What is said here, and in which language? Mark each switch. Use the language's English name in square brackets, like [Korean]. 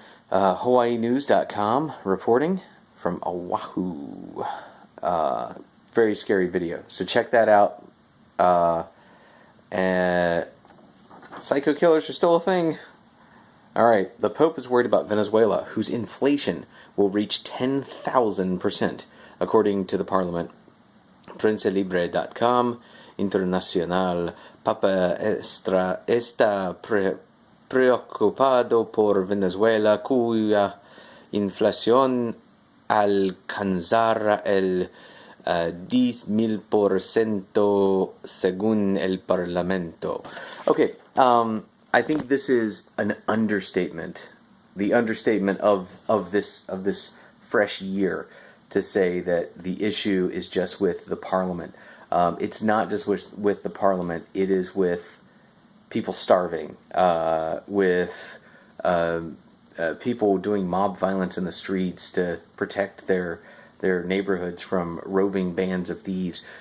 [English] HawaiiNews.com reporting from Oahu. Very scary video. So check that out. And psycho killers are still a thing. Alright, the Pope is worried about Venezuela, whose inflation will reach 10,000%, according to the Parliament. PrensaLibre.com Internacional. [Spanish] Papa está preocupado por Venezuela, cuya inflación alcanzará el 10,000% según el Parlamento. [English] Okay, I think this is an understatement. The understatement of this fresh year to say that the issue is just with the Parliament. It's not just with the Parliament. It is with people starving, with people doing mob violence in the streets to protect their neighborhoods from roving bands of thieves.